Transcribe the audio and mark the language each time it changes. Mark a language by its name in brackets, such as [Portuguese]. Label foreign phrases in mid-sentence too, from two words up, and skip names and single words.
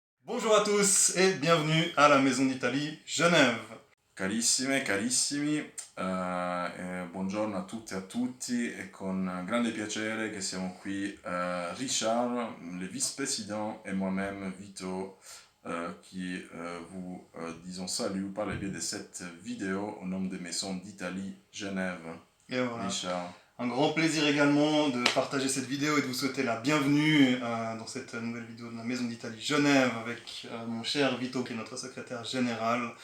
[French] Bonjour à tous et bienvenue à la Maison d'Italie Genève. [Italian] Carissime e carissimi, buongiorno a tutte e a tutti, è con grande piacere che siamo qui, [French] Richard, le vice-président et moi-même Vito, qui vous disons salut par le biais de cette vidéo au nom de Maison d'Italie Genève. Et voilà, Richard. un grand plaisir également de partager cette vidéo et de vous souhaiter la bienvenue dans cette nouvelle vidéo de la Maison d'Italie Genève avec mon cher Vito qui est notre secrétaire général.